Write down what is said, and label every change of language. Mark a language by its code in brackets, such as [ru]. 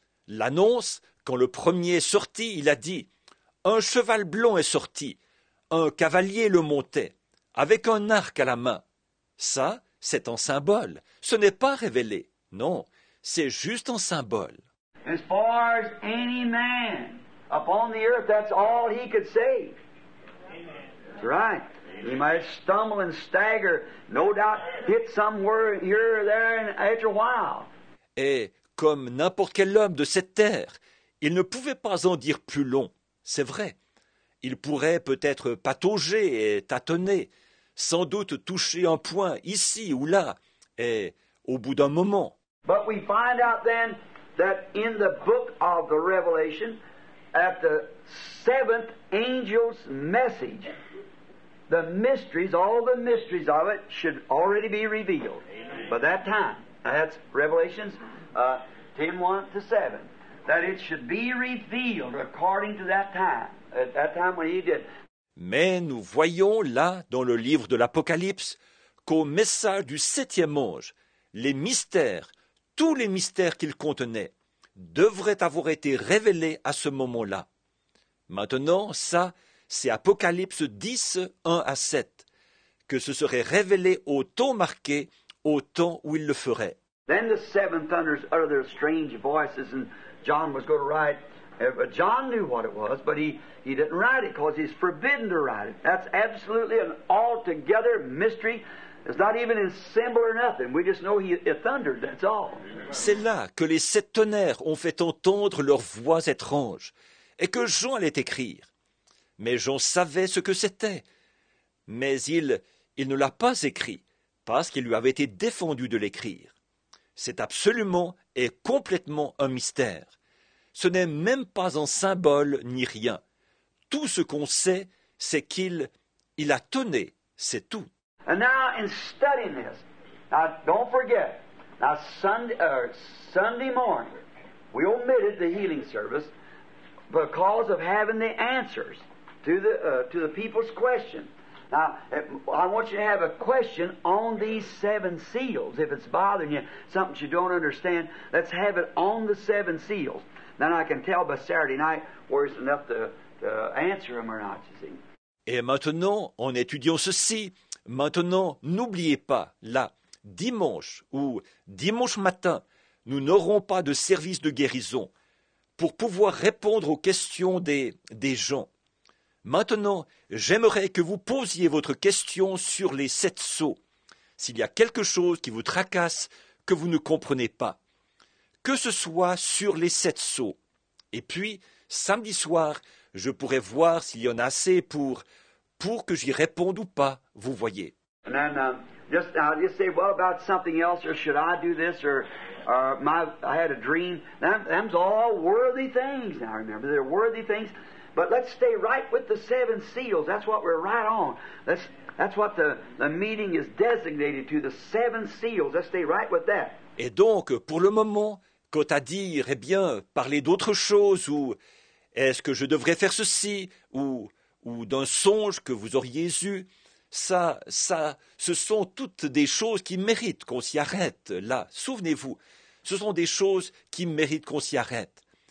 [fr] L'annonce, quand le premier est sorti, il a dit « Un cheval blanc est sorti. Un cavalier le montait, avec un arc à la main. » Ça, c'est un symbole. Ce n'est pas révélé. Non, c'est juste un symbole. [en] As far as any man upon the earth, that's all he could say. That's right. He might stumble and stagger, no doubt hit somewhere here or there and after a while. [fr] Et comme n'importe quel homme de cette terre, il ne pouvait pas en dire plus long. C'est vrai. Il pourrait peut-être patauger et tâtonner, sans doute toucher un point ici ou là, et au bout d'un moment. [en] But we find out then that in the book of the Revelation, at the seventh angel's message, the mysteries, all the mysteries of it should already be revealed by that time. That's Revelations 10:1-7. That it should be revealed according to that time. At that time when he did. [fr] Mais nous voyons là, dans le livre de l'Apocalypse, qu'au message du septième ange, les mystères, tous les mystères qu'il contenait, devraient avoir été révélés à ce moment-là. Maintenant, ça, c'est Apocalypse 10, 1-7, que ce serait révélé au temps marqué, au temps où il le ferait. [en] Then the seven thunders uttered their strange voices, and John was going to write. John knew what it was, but he didn't write it because he's forbidden to write it. That's absolutely an altogether mystery. It's not even in symbol or nothing. We just know he thundered, that's all. [fr] C'est là que les sept tonnerres ont fait entendre leurs voix étranges, et que Jean allait écrire. Mais Jean savait ce que c'était. Mais il ne l'a pas écrit, parce qu'il lui avait été défendu de l'écrire. C'est absolument et complètement un mystère. Ce n'est même pas un symbole ni rien. Tout ce qu'on sait, c'est qu'il a tonné, c'est tout. [en] And now in studying this, now don't forget, now Sunday morning, we omitted the healing service because of having the answers to the people's question. Now, I want you to have a question on these seven seals. If it's bothering you, something you don't understand, let's have it on the seven seals. Then I can tell by Saturday night where it's enough to answer them or not, you see. [fr] Et maintenant, en étudiant ceci, maintenant, n'oubliez pas, là, dimanche ou dimanche matin, nous n'aurons pas de service de guérison pour pouvoir répondre aux questions des gens. Maintenant, j'aimerais que vous posiez votre question sur les 7 sceaux. S'il y a quelque chose qui vous tracasse, que vous ne comprenez pas, que ce soit sur les 7 sceaux. Et puis, samedi soir, je pourrai voir s'il y en a assez pour que j'y réponde ou pas, vous voyez. [en] And then just say, what about something else, or should I do this, or I had a dream. Them's all worthy things. Now remember, they're worthy things. But let's stay right with the seven seals. That's what we're right on. That's what the meeting is designated to, the seven seals. Let's stay right with that. [fr] Et donc, pour le moment, quant à dire, eh bien, parler d'autre chose, ou est-ce que je devrais faire ceci, ou d'un songe que vous auriez eu, ça, ce sont toutes des choses qui méritent qu'on s'y arrête, là. Souvenez-vous, ce sont des choses qui méritent qu'on s'y arrête.